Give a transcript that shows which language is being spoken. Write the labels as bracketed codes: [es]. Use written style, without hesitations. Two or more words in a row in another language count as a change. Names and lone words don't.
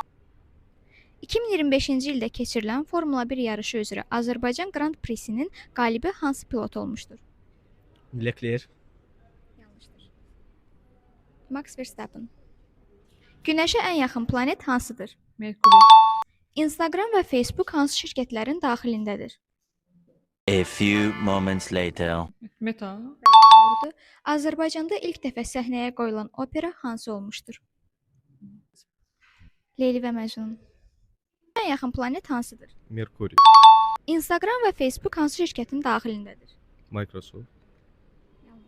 [az] 2025-ci ildə keçirilən Formula 1 yarışı üzrə Azərbaycan Grand Prix-sinin qalibi hansı pilot olmuşdur? Leclerc. Yanlışdır. Max Verstappen. Günəşə ən yaxın planet hansıdır? Merkuri. Instagram və Facebook hansı şirkətlərin daxilindədir? [en] A few moments later. [az] Meta. Doğrudur. Azərbaycanda ilk dəfə səhnəyə qoyulan opera hansı olmuşdur? Leyli və Məcnun. Ən yaxın planet hansıdır? Merkuri. Instagram və Facebook hansı şirkətin daxilindədir? Microsoft. Yanlış.